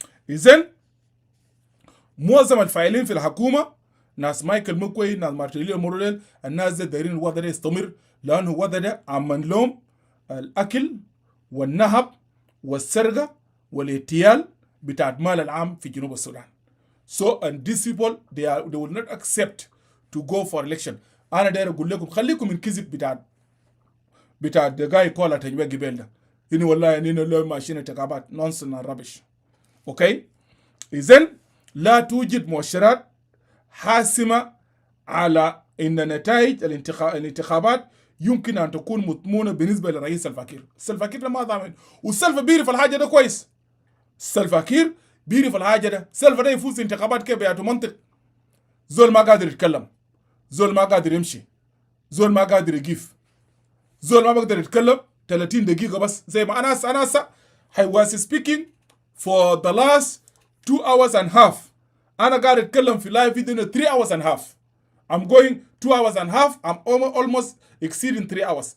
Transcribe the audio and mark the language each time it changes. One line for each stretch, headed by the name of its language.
Arabic: اذا معظم الفاعلين في الحكومه ناس مايكل مكوي، ناس مارتيليو موريل، الناس دي دايرين الوضع ده يستمر، لانه الوضع ده عمل لهم الاكل والنهب والسرقه والاغتيال بتاع المال العام في جنوب السودان.
English: So and these people they will not accept to go for election.
Arabic: انا داير اقول لكم خليكم من كذب بتاع
English: the guy called
Arabic: تنويه جبال ده انه والله اننا لو ماشيين انتخابات نونسن رابش. اوكي، اذن لا توجد مؤشرات حاسمه على ان نتائج الانتخابات يمكن ان تكون مضمونه بالنسبه لرئيس الفاكير ما ضامن، والسلفا بيعرف الحاجه ده كويس. السلفاكير بيعرف الحاجه ده، سلفا ده يفوز انتخابات كيف بيعطوا منطق؟ زول ما قادر يتكلم، زول ما قادر يمشي، زول ما قادر يقيف، زول ما بقدر يتكلم 30 دقيقه بس. زي ما انا
English: I was speaking for the last 2 hours and half.
Arabic: انا قاعد اتكلم في لايف فيديو
English: 3 hours and half. I'm going 2 hours and half. I'm almost exceeding 3 hours.